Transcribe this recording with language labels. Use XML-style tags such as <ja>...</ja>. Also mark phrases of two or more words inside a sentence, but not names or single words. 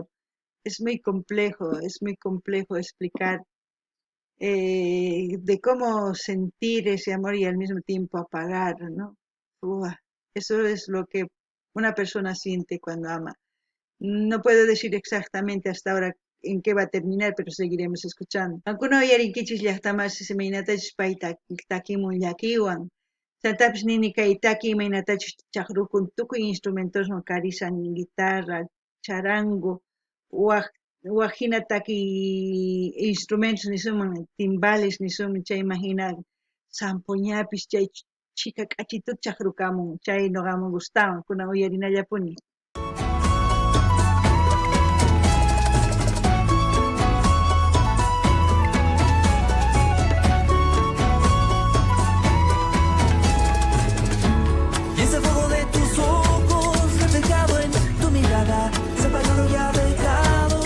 <es>Es muy complejo explicar de cómo sentir ese amor y al mismo tiempo apagar, ¿no? Ua, eso es lo que una persona siente cuando ama. No puedo decir exactamente hasta ahora en qué va a terminar, pero seguiremos escuchando.</es> <qu>Alguno yarinkichis llaqtamas imaynatachus payta takimun llakiwan. Santapis nini kay taki imaynatachus chaqrukun tukuy instrumentoswan karisan guitarra, charango, wajina taki instrumentos nisuman timbales nisuman chay imagina zampoñapis chay chika k'achituta chaqrukamun chay noqaman gustawan kunan uyarinallapuni.</qu> <es>Y ese fuego de tus ojos reflejado en tu mirada se apagó y ha dejado.</es>